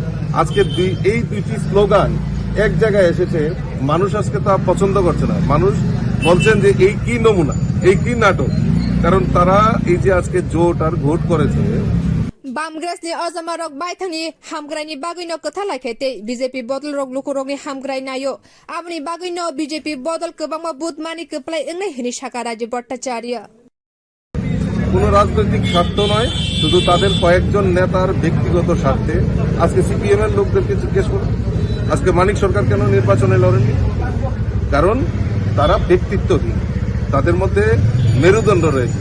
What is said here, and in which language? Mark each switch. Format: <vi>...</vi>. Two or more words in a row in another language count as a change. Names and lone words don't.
<bn>আজকে এই দুইটি স্লোগান এক জায়গায় এসেছে, মানুষ আজকে তা পছন্দ করছে না। মানুষ বলছেন যে এই কি নমুনা, এই কি নাটক। কারণ তারা এই যে আজকে জোট আর ভোট করেছে,</bn> <trp>বামগ্রাসনি অজামারক বাইথানি হামগ্রাইনি বাগৈন কথা লাইখাইতে বিজেপি বদল রग लुकुरगनि हामग्राय नायो आबनि बागैनो बिजेपि बदल गोबांमा बुधमानि कप्लाय एंनाय हिनि शाखा राजु भट्टाचार्य</trp> <bn>কোন রাজনৈতিক স্বার্থ নয়, শুধু তাদের কয়েকজন নেতার ব্যক্তিগত স্বার্থে। আজকে সিপিএম এর লোকদেরকে জিজ্ঞেস করুন, আজকে মানিক সরকার কেন নির্বাচনে লড়েননি? কারণ তারা ব্যক্তিত্বহীন, তাদের মধ্যে মেরুদণ্ড রয়েছে।</bn>